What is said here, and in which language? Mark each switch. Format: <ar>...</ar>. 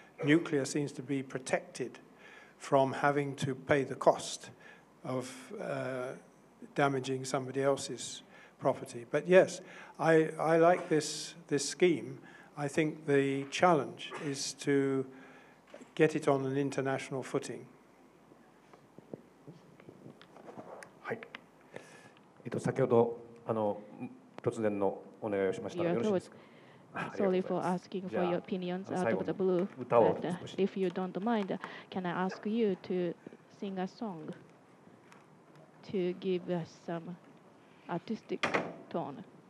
<en>Nuclear seems to be protected from having to pay the cost of damaging somebody else's property. But yes, I like this scheme. I think the challenge is to get it on an international footing.</en> <ja>はい。先ほど突然のお願いをしましたがよろしいですか。</ja> <en>Sorry for asking for your opinions out of the blue, but if you don't mind, can I ask you to sing a song to give us some artistic tone?</en>